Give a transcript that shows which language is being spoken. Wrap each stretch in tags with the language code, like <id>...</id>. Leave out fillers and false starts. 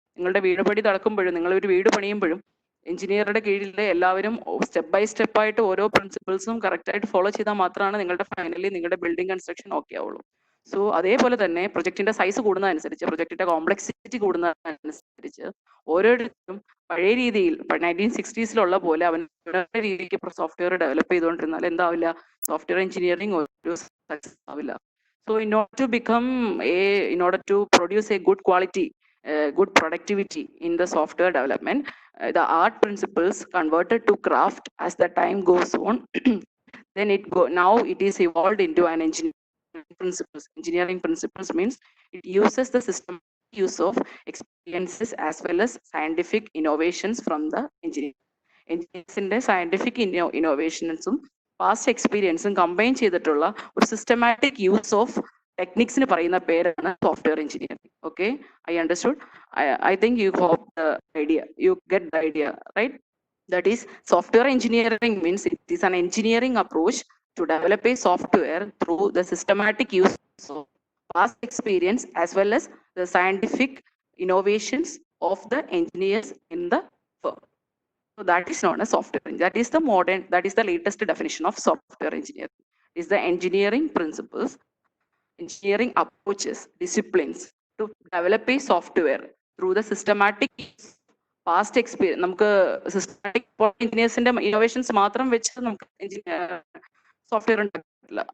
<ml>നിങ്ങളുടെ വീട് പണി നടക്കുമ്പോഴും നിങ്ങൾ ഒരു വീട് പണിയുമ്പോഴും എഞ്ചിനീയറുടെ കീഴിലെ എല്ലാവരും സ്റ്റെപ്പ് ബൈ സ്റ്റെപ്പ് ആയിട്ട് ഓരോ പ്രിൻസിപ്പിൾസും കറക്റ്റ് ആയിട്ട് ഫോളോ ചെയ്താൽ മാത്രമാണ് നിങ്ങളുടെ ഫൈനലി നിങ്ങളുടെ ബിൽഡിംഗ് കൺസ്ട്രക്ഷൻ ഓക്കെ ആവുള്ളൂ. സോ അതേപോലെ തന്നെ പ്രൊജക്ടിന്റെ സൈസ് കൂടുന്നതനുസരിച്ച്, പ്രൊജക്ടിന്റെ കോംപ്ലക്സിറ്റി കൂടുന്നതനുസരിച്ച് ഓരോരുത്തരും പഴയ രീതിയിൽ 1960s പോലെ അവരുടെ രീതിക്ക് സോഫ്റ്റ്വെയർ ഡെവലപ്പ് ചെയ്തുകൊണ്ടിരുന്നാൽ എന്താവില്ല, സോഫ്റ്റ്വെയർ എഞ്ചിനീയറിംഗ് ഒരു സക്സസ് ആവില്ല.</ml> <en>So in order to produce a good quality, good productivity in the software development, the art principles converted to craft as the time goes on. Then now it is evolved into an engineering principles. Engineering principles means it uses the system use of experiences as well as scientific innovations from the engineering. Engineers scientific innovations</en> <ml>past എക്സ്പീരിയൻസും combine ചെയ്തിട്ടുള്ള ഒരു systematic use of ടെക്നിക്സിന് പറയുന്ന പേരാണ് software engineering.</ml> <en>Okay, I understood. I think you hope the idea, you get the idea, right? That is, software engineering means it is an engineering approach to develop a software through the systematic use of past experience as well as the scientific innovations of the engineers in the firm. So that is known as software. That is the latest definition of software engineering. It is the engineering principles, engineering approaches, disciplines to develop a software through the systematic past experience.</en> <ml>നമുക്ക് systematic എഞ്ചിനീയേഴ്സിന്റെ innovations മാത്രം വെച്ച് നമുക്ക് software ഉണ്ടാക്കില്ല.</ml>